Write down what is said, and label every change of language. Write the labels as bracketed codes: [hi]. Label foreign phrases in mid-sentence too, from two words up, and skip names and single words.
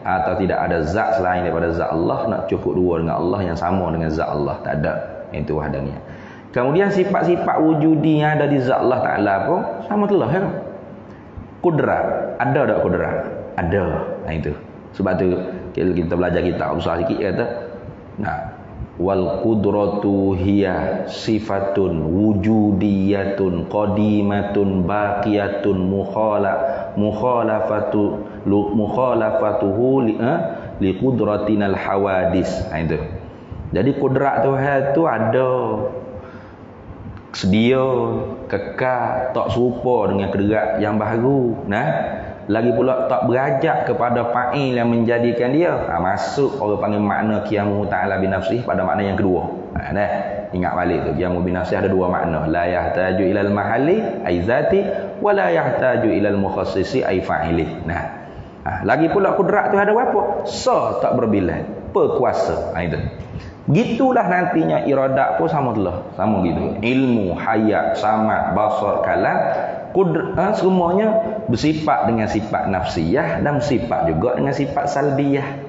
[ms] Atau tidak ada zat selain daripada zat Allah, nak cukup dua dengan Allah yang sama dengan zat Allah. Tak ada. Itu wahdaniyah. Kemudian sifat-sifat wujudi yang ada di zat Allah Ta'ala pun sama telah kan? Kudrat. Ada tak kudrat? Ada. Itu. Sebab tu kita belajar kitab besar sikit kata, [ar] والقدرة هي صفة وجودية قديمة باقية مخالفة لقدرة الحوادث. [ms] Itu. Jadi kudrat Tuhan tu ada, sedia, kekal, tak serupa dengan kudrat yang baru. Lagi pula tak berajak kepada fa'il yang menjadikan dia. Masuk orang panggil makna [ar] قيامه تعالى بنفسه [ms] pada makna yang kedua. Ingat balik tu, [ar] قيامه بنفسه [ms] ada dua makna. [ar] لا يحتاج إلى المحل أي الذات ولا يحتاج إلى المخصص أي الفاعل. [ms] Lagi pula kudrat tu ada apa? Tak berbilang, berkuasa. Itu. Begitulah nantinya iradat pun sama gitu. Ilmu, hayat, samad, basar, kalam, semuanya bersifat dengan sifat nafsiyah dan bersifat juga dengan sifat salbiyah.